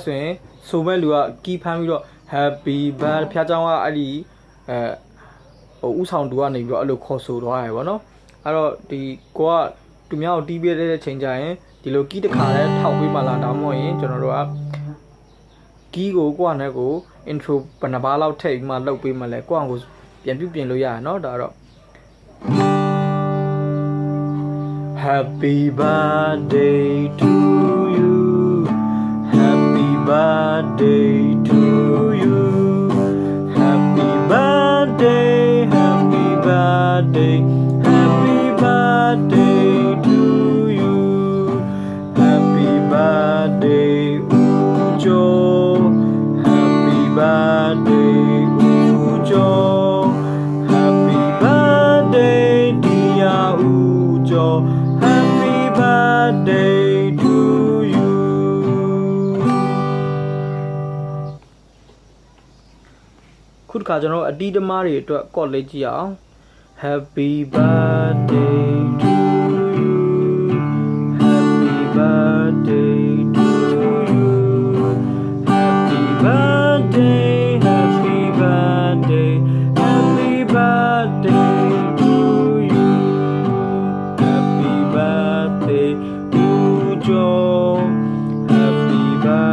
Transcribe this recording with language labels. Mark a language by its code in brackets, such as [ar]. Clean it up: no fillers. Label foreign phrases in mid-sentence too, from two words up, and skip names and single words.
[my] ဆိုရင်ဆိုမဲ့လူကကီးဖမ်းပြီးတော့ [en] Happy birthday [my] ဖျားเจ้าကအဲ့ဒီဥဆောင်တူကနေပြီးတော့အဲ့လိုခေါ်ဆိုသွားတယ်ပေါ့နော်အဲ့တော့ဒီကိုကသူများကိုတီးပေးတဲ့ချိန်ကျရင်ဒီလိုကီးတစ်ခါလဲထောက်ပေးမှလားဒါမှမဟုတ်ရင်ကျွန်တော်တို့ကကီးကိုကိုကနဲ့ကို intro ဘယ်နှပါးလောက်ထည့်ပြီးမှလုပ်ပေးမှလဲကိုကကိုပြန်ပြုပြင်လို့ရရနော်ဒါတော့ [en] Happy birthday to you Happy birthday to you Happy birthday Happy birthday Happy birthday to you Happy birthday ဦးကျော် Happy birthday ဦးကျော် Happy birthday dear ဦးကျော် Happy birthday to you [my] ခုတစ်ခါကျွန်တော်အတီးသမားတွေအတွက် ကော့လေးကြည့်အောင် [en] Happy birthday to you Happy birthday to you Happy birthday Happy birthday Happy birthday to you Happy birthday to you Happy